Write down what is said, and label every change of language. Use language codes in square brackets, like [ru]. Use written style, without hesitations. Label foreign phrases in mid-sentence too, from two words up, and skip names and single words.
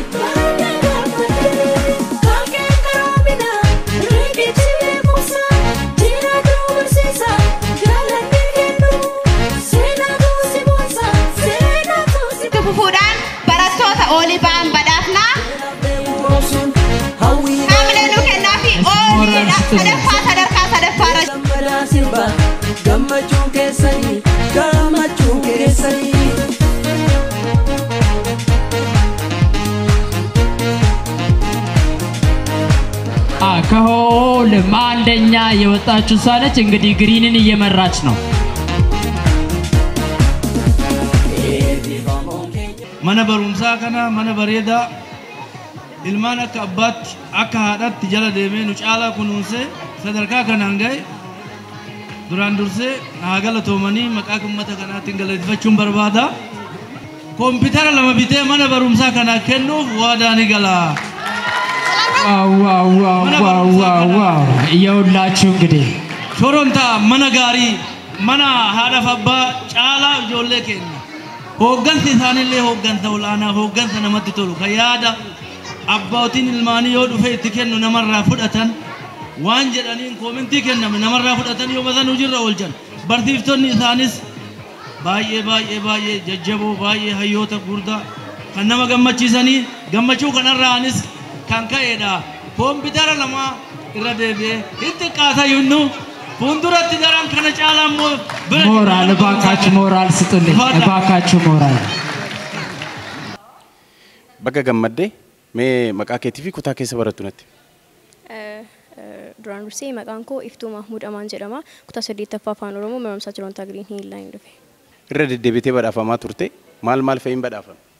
[om] Olibaan badhaafnaa haamilee nu kennaa fi ooliidha sadarkaa sadaffaarra. Gammachuun keessanii gammachuun keessanii. [am] ከሆልም አንደኛ የወጣችው እሷ ነች። እንግዲህ ግሪንን እየመራች ነው። [om] mana barumsaa kana mana bareedaa ilmaan akka abbaatti akka haadhaatti jala deemee nu caalaa kunuunsee sadarkaa kanaan ga'e duraan dursee haa galatoomanii maqaa uummata kanaatiin galateeffachuun barbaada. Koompitara lama bitee mana barumsaa kana kennuuf waadaa ni gala. [am] ዋው የሁላችሁ እንግዲህ [om] ሾሮንታ mana gaarii mana haadhaaf abbaa caalaa ijoollee keenya. Hooggansi isaanillee hooggansa olaanaa hooggansa namatti tolu kan yaada abbootiin ilmaanii yoo dhufe itti kennu namarraa fudhatan waan jedhaniin koomentii kenname namarraa fudhatanii yoo basan hojiirra oolchan barsiiftonni isaanis baay'ee jajjaboo baay'ee hayyoota gurdaa kan nama gammachiisanii gammachuu kanarraanis kan ka'eedha koompitara lama irra deebi'ee itti qaata yunnu fuulduratti daran kana caalaa immoo [am] ሞራል እባካችሁ ሞራል ስጡልኝ እባካችሁ ሞራል [om] Baga gammadde mee maqaa keetii fi kutaa keessa barattu natti. Duraan dursee maqaan koo Iftuu Mahmud Amaan jedhama. Kutaa 8ffaa Afaan Oromoo barumsa Jiroontaa Giriin Hiilaan dhufe. Irra deddeebitee badhaafamaa turte maal fa'iin badhaafame?